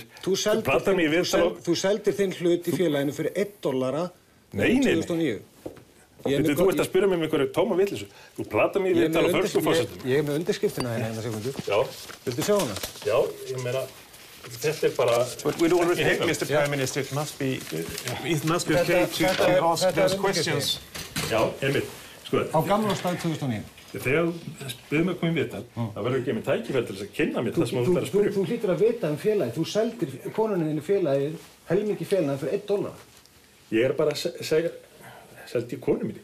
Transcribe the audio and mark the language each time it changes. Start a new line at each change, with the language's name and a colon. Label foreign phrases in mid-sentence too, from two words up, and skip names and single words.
Icelandic: Þú seldir þinn hlut í félaginu fyrir $1 2009. Þú ert að spyrja mig um einhverju tóma vitleysu. Þú platar mig í viðtal á förstum forsetum. Ég með undirskriftina hérna sekundu. Já. Viltu sjá hana? Já, ég meina, þetta bara...
English: But with all respect, Mr. Prime Minister, it must be okay to ask those questions.
Icelandic: Já, einmitt. Sko, á gamla stað 2009. Þegar þú spyrir mig að koma í viðtal, það verður ekki með tækifæri til þess að kynna mér það sem þú ert að spyrja. Þú hlýtur að vita um félagið. Þú seldir konunni þinni félagið, helmingi félagið fyrir $1. Ég bara að segja... seldi konu minni.